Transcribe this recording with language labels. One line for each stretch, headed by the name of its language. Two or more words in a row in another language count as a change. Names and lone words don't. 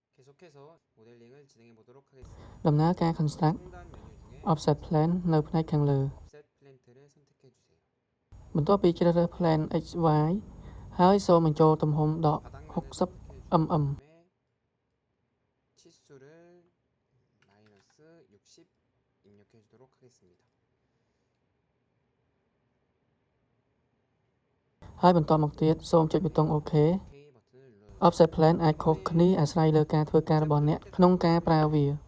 Khmer: ដំណើរការ
English: construct offset plan
Khmer: នៅផ្នែកខាងលើបន្ទាប់ពីជ្រើសរើស
English: plan XY
Khmer: ហើយសូមបញ្ចូលទំហំដក 60mm ហើយបន្តមកទៀតសូមចុចប៊ូតុង
English: OK offset plan
Khmer: អាចខុសគ្នាអាស្រ័យលើការធ្វើការរបស់អ្នកក្នុងការប្រើវា